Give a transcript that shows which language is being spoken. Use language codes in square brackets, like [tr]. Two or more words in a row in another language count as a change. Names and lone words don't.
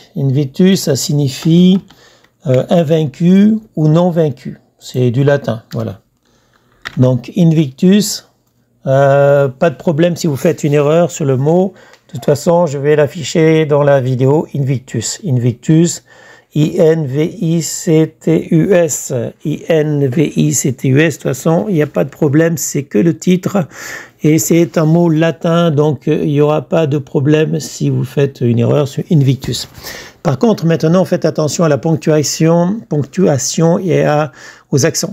[fr] Invictus, ça signifie invaincu ou non vaincu. C'est du latin, voilà. Donc Invictus, pas de problème si vous faites une erreur sur le mot. De toute façon, je vais l'afficher dans la vidéo. Invictus. Invictus. I-N-V-I-C-T-U-S. I-N-V-I-C-T-U-S. De toute façon, il n'y a pas de problème, c'est que le titre. Et c'est un mot latin, donc il n'y aura pas de problème si vous faites une erreur sur Invictus. Par contre, maintenant, faites attention à la ponctuation et aux accents.